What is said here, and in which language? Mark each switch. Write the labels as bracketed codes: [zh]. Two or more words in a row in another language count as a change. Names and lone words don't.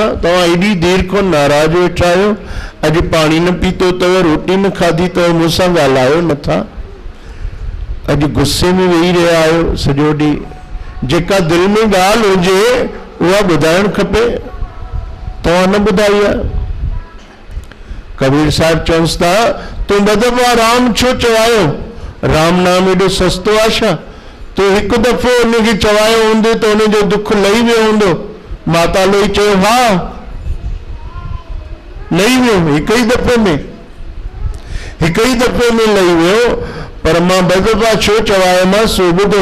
[sd] तव्हां एॾी देरि खां नाराज़ वेठा आहियो, अॼु पाणी न पीतो अथव, रोटी न खाधी अथव, मूंसां ॻाल्हायो नथा, अॼु गुस्से में वेही रहिया आहियो सॼो ॾींहुं। जेका दिलि में ॻाल्हि हुजे उहा ॿुधाइणु खपे, तव्हां न ॿुधाई आहे। कबीर साहिब चवंसि था, तूं ॿ दफ़ा राम छो चवायो? राम नाम एॾो सस्तो आहे छा? तूं हिकु दफ़ो उनखे चवायो हूंदो त उनजो दुख लही वियो हूंदो। माता लोई चयो, हा लही वियो, हिकु ई दफ़े में, हिकु ई दफ़े में लही वियो, पर मां ॿ दफ़ा छो चवायोमांसि उहो ॿुधो।